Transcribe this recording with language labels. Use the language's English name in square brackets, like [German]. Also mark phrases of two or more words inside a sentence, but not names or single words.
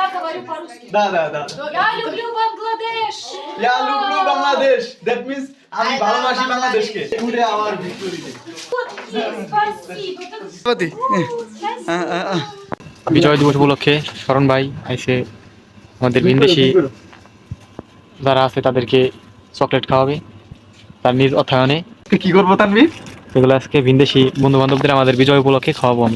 [Russian] говорю по-русски. Да. Я люблю Бангладеш. Я люблю Bangladesh. [English] That means [Bangla] আমি ভালোবাসি বাংলাদেশকে। [English] Today our Victory Day. [Russian] Вот есть, спасибо. [Bangla] বিজয় দিবস উপলক্ষে শরণ ভাই আইসে আমাদের ভিনদেশি যারা আছে তাদেরকে চকলেট খাওয়াবে তার নিজ অর্থায়নে। কি করবো তানভীর? এগুলো আজকে ভিনদেশি বন্ধু বান্ধবদের আমাদের বিজয় উপলক্ষে খাওয়াবো আমরা।